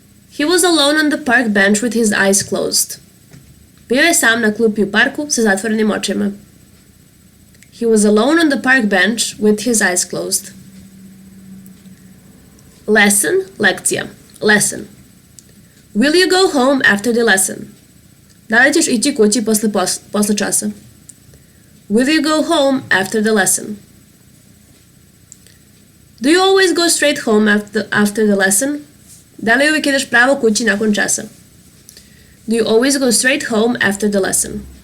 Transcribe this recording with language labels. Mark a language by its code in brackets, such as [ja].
[en] He was alone on the park bench with his eyes closed. [sr] Bio je sam na klupi u parku sa zatvorenim očima. [en] He was alone on the park bench with his eyes closed. Lesson, lekcija. Lesson. Will you go home after the lesson? [sr] Da li ćeš ići kući posle časa? [en] Will you go home after the lesson? Do you always go straight home after the lesson? [sr] Da li uvijek ideš pravo kući nakon časa? [en] Do you always go straight home after the lesson?